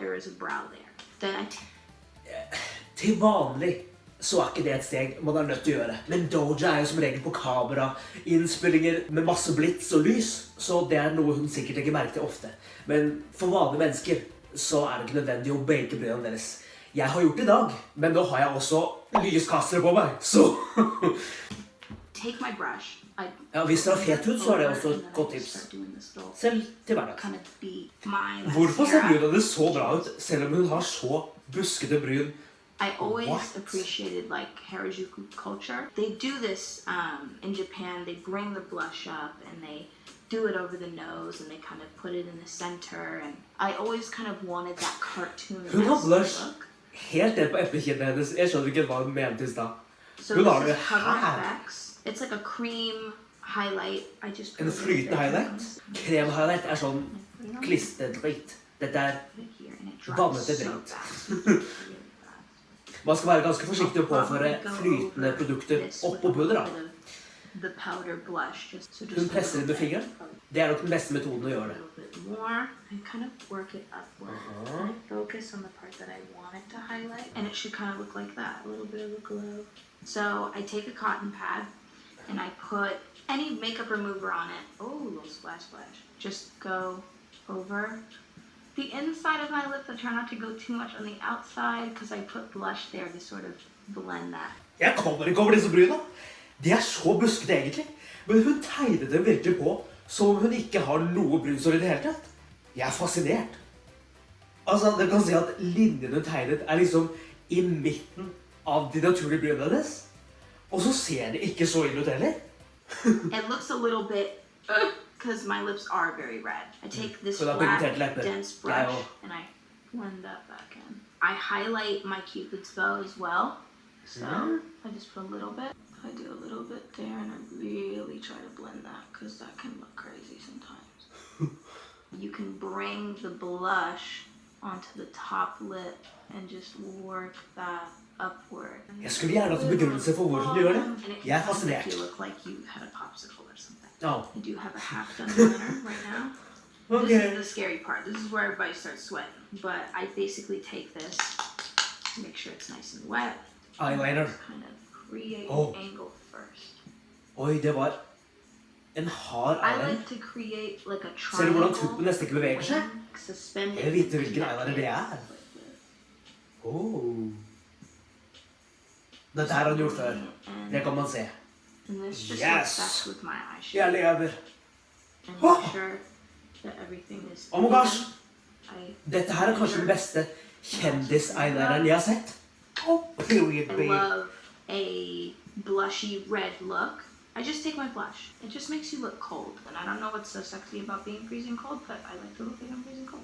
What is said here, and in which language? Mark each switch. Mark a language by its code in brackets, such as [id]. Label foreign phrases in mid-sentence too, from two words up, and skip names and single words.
[en] There is a brow there. Then I [no] Til vanlig så er ikke det et steg man er nødt til å gjøre. Men Doja er jo som regel på kamera, innspillinger med masse blitz og lys, så det er noe hun sikkert legger merke til ofte. Men for vanlige mennesker så er det ikke nødvendig å bake brødene deres. Jeg har gjort det i dag, men nå har jeg også lyskastere på meg, så... [en] take my brush. [no] Ja, hvis dere har fet hud, så er det også et godt tips. Selv til hverdag. [en] Kind of beat my [no] Hvorfor ser [en] mascara. [no] brynene så bra ut, selv om hun har så buskete bryn? [en] I always What? appreciated like Harajuku culture. They do this in Japan. They bring the blush up and they do it over the nose and they kind of put it in the center. And I always kind of wanted that cartoon [no] Hun har blush [en] look. [no] helt ned på eplekinnet hennes. Jeg skjønner ikke hva hun mente i stad. [en] So [no] Hun har [en] this [no] det [en] is Cover [no] her. [en] FX. It's like a cream highlight. I just put [no] En [en] a little [no] flytende [en] bit [no] highlight. Krem-highlight er sånn [en] put it on [no] klisterdritt. Dette er [en] here, and it dries [no] vannete [en] so [no] dritt. [en] fast. Really fast. [no] Man skal være ganske forsiktig å påføre flytende produkter oppå pudder. [en] The powder blush, just [no] Hun presser inn med fingeren. Det er nok den beste metoden å gjøre det. [en] A little bit more. I kind of work it upward. And I focus on the part that I want it to highlight, and it should kind of look like that, a little bit of a glow. So I take a cotton pad, and I put any makeup remover on it. Oh, a little splash, splash. Just go over the inside of my lips. I try not to go too much on the outside because I put blush there to sort of blend that. [no] Jeg kommer ikke over disse bryna. De er så buskete egentlig. Men hun tegnet dem virkelig på som om hun ikke har noe brynsår i det hele tatt. Jeg er fascinert. Altså, dere kan si at linjen hun tegnet er liksom i midten av de naturlige brynene hennes. Og så ser det ikke så inn ut heller. [en] It looks a little bit because my lips are very red. I take this [no] Så da [en] flat, [no] pigmentert lepper. [en] dense [no] Jeg [en] brush [no] også. [en] and I blend that back in. I highlight my Cupid's bow as well. So I just put a little bit. I do a little bit there and I really try to blend that because that can look crazy sometimes. You can bring the blush onto the top lip and just work that upward. [no] Jeg skulle gjerne hatt en begrunnelse for hvorfor du gjør det. [en] And it [no] Jeg er [en] can make [no] fascinert. [en] you look like you had a popsicle or something. Oh. I do have a half done liner right now. Okay. This is the scary part. This is where everybody starts sweating. But I basically take this to make sure it's nice and wet. Eyeliner. Just kind of create Oh. an angle first. [no] Oi, det var en hard [en] I [no] eyeliner. [en] like to create like a [no] Ser du hvordan [en] triangle. [no] tuppen nesten ikke beveger seg? [en] Suspended. [no] Jeg vil vite hvilken eyeliner det er. [en] Oh. [no] Dette her har han gjort før. Det kan man se. [en] And this just Yes. works best with my eyeshadow. [no] Jeg lever. [en] And make sure that everything is Oh my gosh. even. [no] Dette her er kanskje den beste kjendis-eyelineren jeg har sett. [en] Oh, period, I babe. love a blushy red look. I just take my blush. It just makes you look cold. And I don't know what's so sexy about being freezing cold, but I like to look like I'm freezing cold.